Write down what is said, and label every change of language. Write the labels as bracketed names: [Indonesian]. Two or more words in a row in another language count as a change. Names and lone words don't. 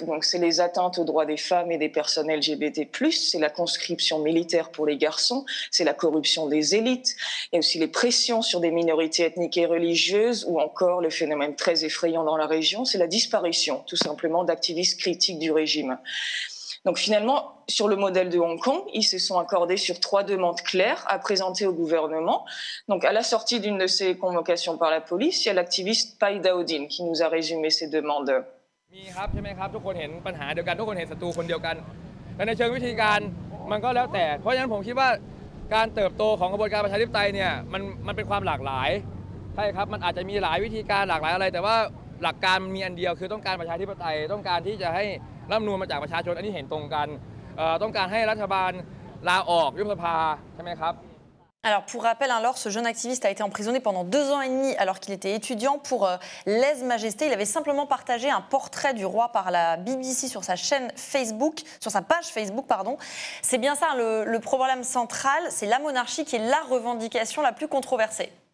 [French] Donc c'est les atteintes aux droits des femmes et des personnes LGBT+, c'est la conscription militaire pour les garçons, c'est la corruption des élites, il y a aussi les pressions sur des minorités ethniques et religieuses ou encore le phénomène très effrayant dans la région, c'est la disparition tout simplement d'activistes critiques du régime. Donc finalement, sur le modèle de Hong Kong, ils se sont accordés sur 3 demandes claires à présenter au gouvernement. Donc à la sortie d'une de ces convocations par la police, il y a l'activiste Pai Dowdin qui nous a résumé ces demandes. [Thai] มีครับใช่ไหมครับทุกคนเห็นปัญหาเดียวกันทุกคนเห็นศัตรูคนเดียวกันและในเชิงวิธีการมันก็แล้วแต่เพราะฉะนั้นผมคิดว่าการเติบโตของกระบวนการประชาธิปไตยเนี่ยมันเป็นความหลากหลายใช่ครับมันอาจจะมีหลายวิธีการหลากหลายอะไรแต่ว่าหลักการมันมีอันเดียวคือต้องการประชาธิปไตยต้องการที่จะให้รัฐธรรมนูญมาจากประชาชนอันนี้เห็นตรงกันต้องการให้รัฐบาลลาออกยุบสภาใช่ไหมครับ [French] Alors, pour rappel, alors, ce jeune activiste a été emprisonné pendant 2 ans et demi alors qu'il était étudiant pour lèse-majesté. Il avait simplement partagé un portrait du roi par la BBC sur sa chaîne Facebook, sur sa page Facebook, pardon. C'est bien ça, le problème central, c'est la monarchie qui est la revendication la plus controversée.